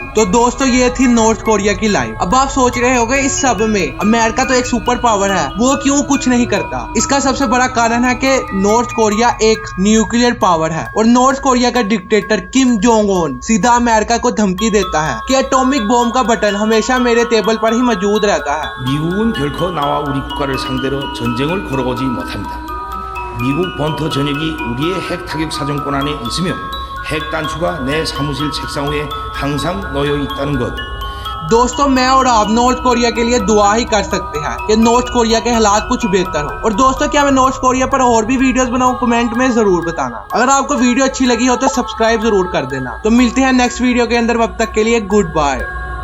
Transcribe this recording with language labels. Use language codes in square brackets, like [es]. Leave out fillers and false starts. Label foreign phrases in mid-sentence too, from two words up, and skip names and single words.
[hi] तो दोस्तों ये थी नॉर्थ कोरिया की लाइफ। अब आप सोच रहे होंगे इस सब में अमेरिका तो एक [en] super power [hi] है, वो क्यों कुछ नहीं करता? इसका सबसे बड़ा कारण है कि नॉर्थ कोरिया एक [en] nuclear power [hi] है और नॉर्थ कोरिया का डिक्टेटर किम जोंग उन सीधा अमेरिका को धमकी देता है कि [en] atomic bomb [hi] का बटन हमेशा मेरे टेबल पर ही मौजूद रहता है। [ko] 미국은 결코 나와 우리 국가를 상대로 전쟁을 걸어오지 못합니다. 미국 본토 전역이 우리의 핵 타격 사정권 안에 있으며 핵 단추가 내 사무실 책상 위에 항상 놓여 있다는 것. [hi] दोस्तों मैं और आप नॉर्थ कोरिया के लिए दुआ ही कर सकते हैं कि नॉर्थ कोरिया के हालात कुछ बेहतर हो। और दोस्तों क्या मैं नॉर्थ कोरिया पर और भी वीडियोस बनाऊं? कमेंट में जरूर बताना। अगर आपको वीडियो अच्छी लगी हो तो सब्सक्राइब जरूर कर देना। तो मिलते हैं [en] next video [hi] के अंदर, तब तक के लिए [en] good bye.